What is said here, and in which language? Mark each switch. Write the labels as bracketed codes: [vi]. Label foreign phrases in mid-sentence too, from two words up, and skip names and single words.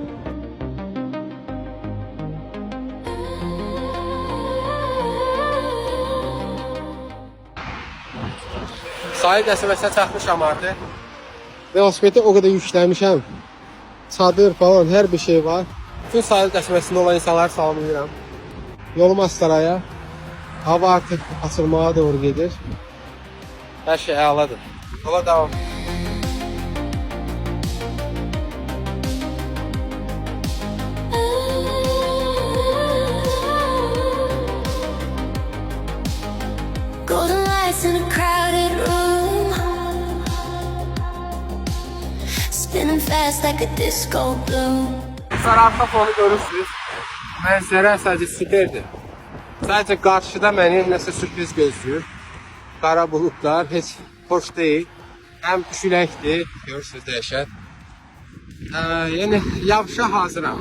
[az] Sahil qəsəbəsinə çatmışam artıq. Velosipedi o qədər yükləmişəm. Çadır falan hər bir şey var. Bütün sahil qəsəbəsində olan insanları salamlayıram. Yolum Astaraya. Hava artıq açılmağa doğru gedir. Hər şey əladır. Yola devam. [en] Golden lights in a crowded room, spinning fast like a disco bloom. [az] Sizler arka fonu görürsünüz. Mənzərə sadəcə süperdir. Sadəcə qarşıda məni nəsə sürpriz gözləyir. Qara buludlar heç xoş deyil. Həm küləkdir, görürsünüz dəhşət. Yəni yağışa hazıram.